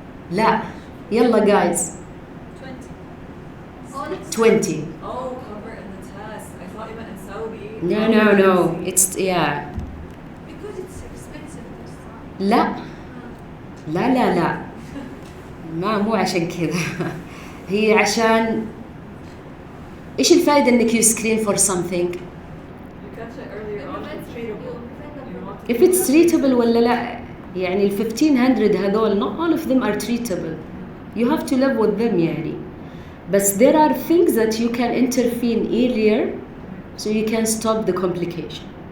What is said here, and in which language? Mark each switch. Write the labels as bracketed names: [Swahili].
[Arabic] لا. يلا guys. [English] 20. All 20. Oh, cover in the test. I thought you meant in Saudi. No. It's yeah. because it's expensive this time. [Arabic] لا. لا. مو عشان كذا. هي عشان إيش الفائدة إنك [English] you screen for something? You catch it earlier on. It's treatable. You want to If it's treatable [Arabic] ولا لا؟ يعني ال 1500 هذول [English] not all of them are treatable. You have to live with them يعني. But there are things that you can intervene earlier so you can stop the complication.